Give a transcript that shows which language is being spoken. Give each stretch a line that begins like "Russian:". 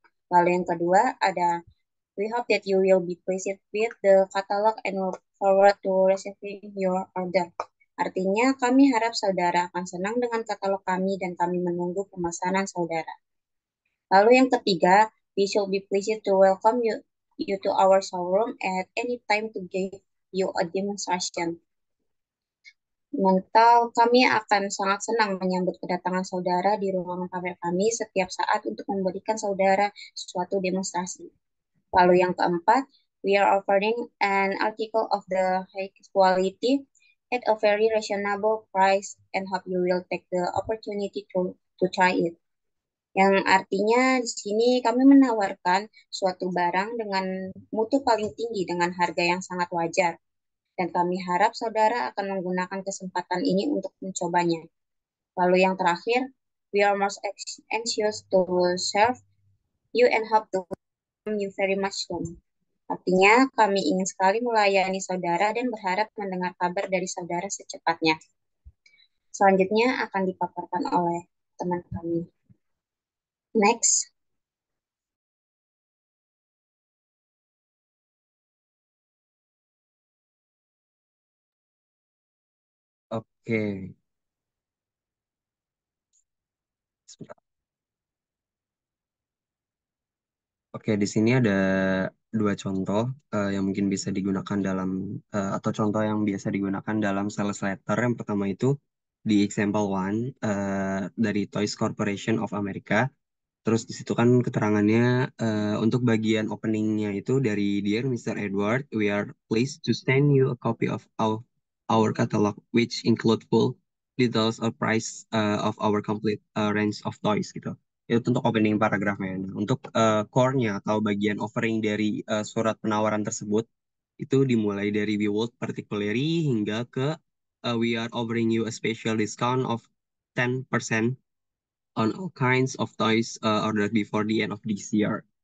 Indonesian: Lalu yang kedua ada,
English: we hope that you will be pleased with the catalog and look forward to receiving your order.
Indonesian: Artinya kami harap saudara akan senang dengan katalog kami dan kami menunggu pemesanan saudara. Lalu yang ketiga,
English: we should be pleased to welcome you to our showroom at any time to give you a demonstration.
Indonesian: Kami akan sangat senang menyambut kedatangan saudara di ruangan pamer kami setiap saat untuk memberikan saudara suatu demonstrasi. Lalu yang keempat,
English: we are offering an article of the high quality at a very reasonable price and hope you will take the opportunity to try it.
Indonesian: Yang artinya di sini kami menawarkan suatu barang dengan mutu paling tinggi dengan harga yang sangat wajar. Dan kami harap saudara akan menggunakan kesempatan ini untuk mencobanya. Lalu yang terakhir,
English: we are most anxious to serve you and hope to welcome you very much soon.
Indonesian: Artinya, kami ingin sekali melayani saudara dan berharap mendengar kabar dari saudara secepatnya. Selanjutnya akan dipaparkan oleh teman kami.
English: Next.
Indonesian: Oke. Sebentar. Oke, di sini ada dua contoh yang mungkin bisa digunakan dalam atau contoh yang biasa digunakan dalam sales letter. Yang pertama itu di example one dari Toys Corporation of America. Terus di situ kan keterangannya untuk bagian openingnya itu dari Dear Mr.
English: Edward, we are pleased to send you a copy of our catalog, which include full details or price of our complete range of toys gitu.
Indonesian: Itu untuk opening paragrafnya. Nah, untuk core-nya atau bagian offering dari surat penawaran tersebut itu dimulai dari
English: we would particularly
Indonesian: hingga ke
English: we are offering you a special discount of 10% on all kinds of toys ordered before the end of this year.